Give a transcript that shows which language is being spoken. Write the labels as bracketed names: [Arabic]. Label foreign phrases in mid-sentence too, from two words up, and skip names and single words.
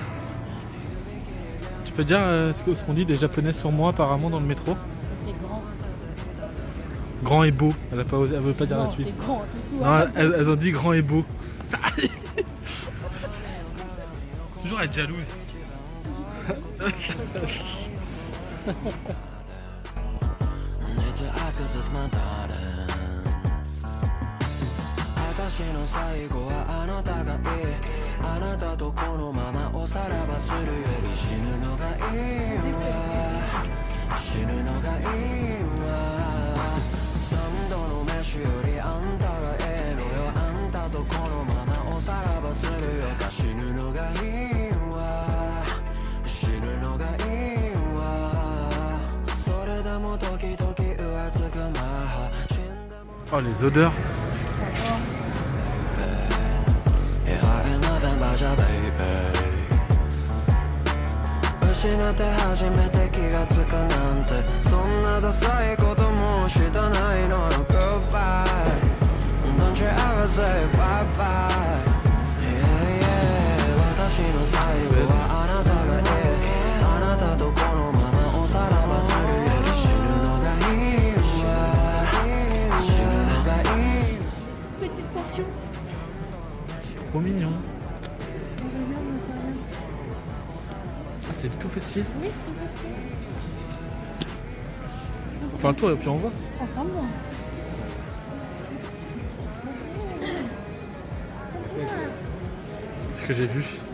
[French] Tu peux dire ce qu'on dit des Japonais sur moi apparemment dans le métro? T'es grand. Grand et beau. Elle veut pas dire la suite. T'es grand, c'est tout. Non, elles ont dit grand et beau. Toujours être jalouse. [Japanese] 私の最後はあなたがいいあなたとこのままおさらばするより死ぬのがいいわ死ぬのがいいわ三度の飯よりあんたがええのよあんたとこのままおさらばするよか死ぬのがいいわ死ぬのがいいわそれでも時々浮つくまは死んでも [French] Oh, les odeurs. [Japanese] 「失って初めて気がつくなんてそんなダサいこともしたないのよ [English] Goodbye Don't you ever say bye bye Yeah yeah [Japanese] 私の最後はあなたがええあなたとこのままおさらばするより死ぬのがいいわ死ぬのがいい [French] Petite portion. C'est trop mignon. Ah, c'est tout petit. Oui, c'est petit. Enfin, toi, et puis on voit. Ça sent bon. C'est ce que j'ai vu.